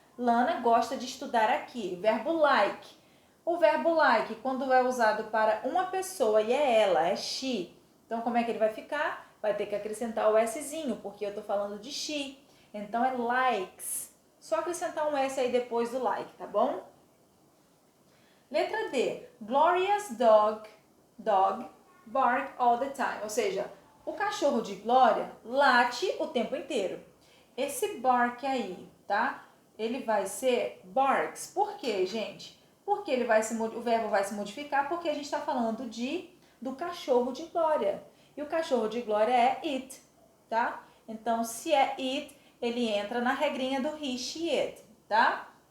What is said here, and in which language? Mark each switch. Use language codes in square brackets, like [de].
[pt] Lana gosta de estudar aqui. Verbo like. O verbo like, quando é usado para uma pessoa e é ela, é she. Então, como é que ele vai ficar? Vai ter que acrescentar o Szinho, porque eu tô falando de she. Então, é likes. Só acrescentar um S aí depois do like, tá bom? Letra D. [en] Gloria's dog bark all the time. [pt] Ou seja, o cachorro de Glória late o tempo inteiro. Esse bark aí, tá? Ele vai ser barks. Por quê, gente? Porque o verbo vai se modificar porque a gente está falando do cachorro de Glória. E o cachorro de Glória é it, tá? Então, se é it, ele entra na regrinha do he, she, it, tá?